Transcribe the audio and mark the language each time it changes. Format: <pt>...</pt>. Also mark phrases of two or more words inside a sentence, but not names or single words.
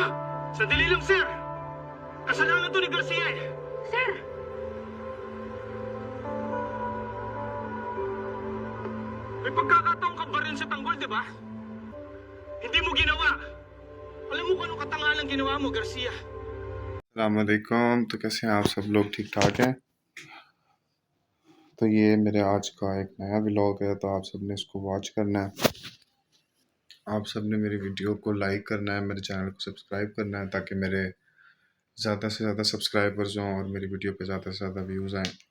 <tl>Sandali lang, sir. Kasalanan to ni Garcia eh. Sir! May pagkakataong ka ba rin sa Tanggol, di ba? Hindi mo ginawa. Alam mo kung anong katangalang ginawa mo, Garcia.</tl> <ur>السلام علیکم۔ تو کیسے ہیں آپ سب لوگ؟ ٹھیک ٹھاک ہیں? تو یہ میرے آج کا ایک نیا ولاگ ہے، تو آپ سب نے اس کو واچ کرنا ہے. آپ سب نے میری ویڈیو کو لائک کرنا ہے، میرے چینل کو سبسکرائب کرنا ہے، تاکہ میرے زیادہ سے زیادہ سبسکرائبرز ہوں اور میری ویڈیو پہ زیادہ سے زیادہ ویوز آئیں.</ur>